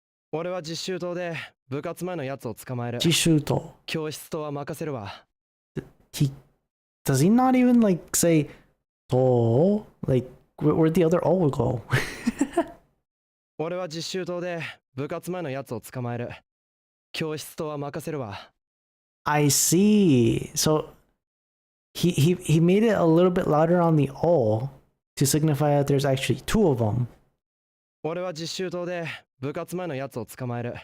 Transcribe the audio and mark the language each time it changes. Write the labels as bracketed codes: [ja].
[ja] 俺は実習棟で部活前のやつを捕まえる。自習棟教室棟は任せるわ。 [en] Does he not even like say to? Like where'd the other O go? [ja] 俺は実習棟で部活前のやつを捕まえる。教室棟は任せるわ。 [en] I see. So he made it a little bit louder on the O to signify that there's actually two of them. [ja] 俺は実習棟で部活前のやつを捕まえる。